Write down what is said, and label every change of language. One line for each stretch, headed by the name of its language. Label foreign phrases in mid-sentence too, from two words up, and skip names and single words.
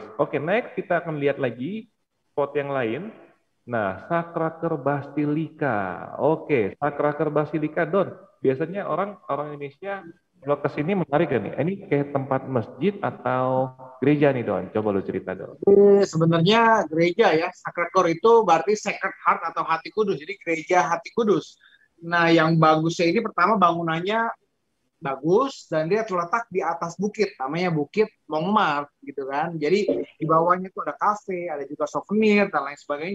Indonesian: Oke, next kita akan lihat lagi spot yang lain. Nah, Sacré-Cœur Basilica. Oke, Sacré-Cœur Basilica, Don. Biasanya orang Indonesia kalau ke sini menarik kan nih? Ini kayak tempat masjid atau gereja nih, Don? Coba lu cerita, Don. Sebenarnya gereja ya. Sacré-Cœur itu berarti
English: Sacred Heart
Indonesian: atau Hati Kudus. Jadi gereja Hati Kudus. Nah, yang bagusnya ini pertama bangunannya bagus dan dia terletak di atas bukit, namanya Bukit Montmartre gitu kan. Jadi di bawahnya tuh ada kafe, ada juga souvenir dan lain sebagainya.